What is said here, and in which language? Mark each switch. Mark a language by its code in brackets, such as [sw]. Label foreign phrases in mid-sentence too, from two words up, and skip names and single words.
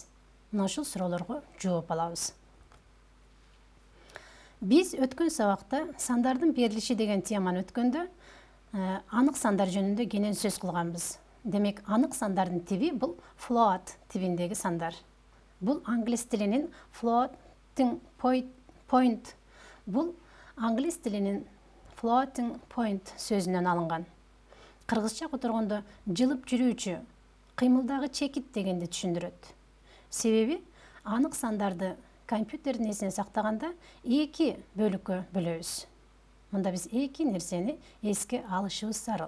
[ky] Мына ушул суроолорго жооп алабыз. Биз өткөн сабакта сандардын берилиши деген теманы өткөндө анык сандар жөнүндө кенен сөз кылганбыз. Демек, анык сандардын тиби бул float тибиндеги сандар. Бул англис тилинин [en] floating point, [ky] бул англис тилинин [en] floating point [ky] сөзүнөн алынган. Кыргызча которгондо жылып жүрүүчү, кыймылдагы чекит дегенди түшүндүрөт. Себеби анык сандарды компьютердин эсине сактаганда эки бөлүккө бөлөбүз. Мында биз эки нерсени эске алышыбыз зарыл.